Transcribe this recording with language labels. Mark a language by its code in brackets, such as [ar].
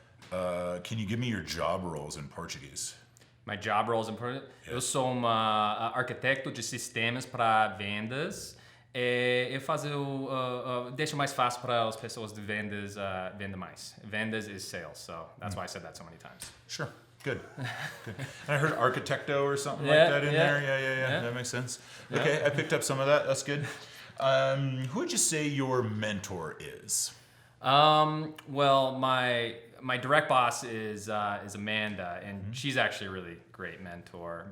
[en] Can you give me your job roles in Portuguese? My job roles in Portuguese. Yeah. [pt] Eu sou uma arquiteto de sistemas para vendas. Eu deixo mais fácil para as pessoas de vendas vender mais. [en] Vendas is sales, so that's why I said that so many times. Sure. Good. Good. And I heard architecto or something like that in there. Yeah. That makes sense. Yeah. Okay, I picked up some of that. That's good. Who would you say your mentor is? Well, my direct boss is Amanda, and she's actually a really great mentor.